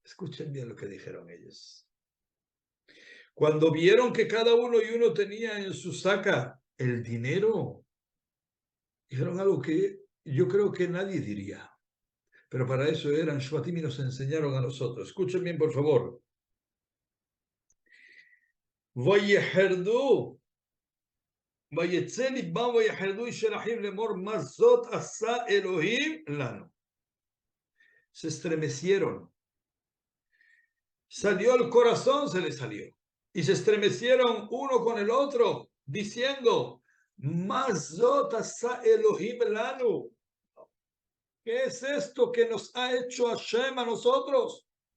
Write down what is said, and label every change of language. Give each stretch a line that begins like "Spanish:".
Spanish: Escuchen bien lo que dijeron ellos. Cuando vieron que cada uno y uno tenía en su saca el dinero, dijeron algo que yo creo que nadie diría. Pero para eso eran Shvatim y nos enseñaron a nosotros. Escuchen bien, por favor.
Hebrew: ויחרדו, ויצא ליבם ויחרדו איש אחיו לאמור מה זאת עשה אלוהים לנו.
Spanish: Se estremecieron. Salió el corazón, se les salió. Y se estremecieron uno con el otro, diciendo,
Hebrew: Mazot asa Elohim lanu.
Spanish: ¿Qué es esto que nos ha hecho Hashem a nosotros?